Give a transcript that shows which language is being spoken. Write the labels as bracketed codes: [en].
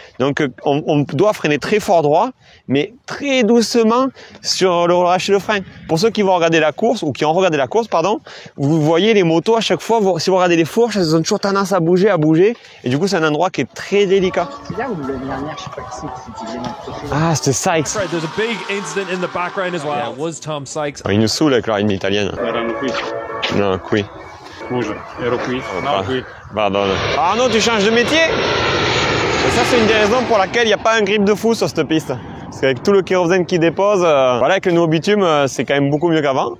[fr] Donc on doit freiner très fort droit, mais très doucement sur le relâché de frein. Pour ceux qui vont regarder la course ou qui ont regardé la course, pardon, vous voyez les motos à chaque fois. Si vous regardez les fourches, elles ont toujours tendance à bouger, et du coup c'est un endroit qui est très délicat. C'est là où l'année dernière, je sais pas qui c'est qui faisait Ah, c'était Sykes. [en] Right, there's a big incident in the background as well. Yeah, it was Tom Sykes. [fr] Il nous saoule avec la rythme italienne. [it] Erano qui. Non, qui. Scusa, ero qui. No, qui. [fr] Pardon. Ah non, tu changes de métier. Et ça, c'est une des raisons pour laquelle il n'y a pas un grip de fou sur cette piste. Parce qu'avec tout le kérosène qui dépose, voilà, avec le nouveau bitume, c'est quand même beaucoup mieux qu'avant.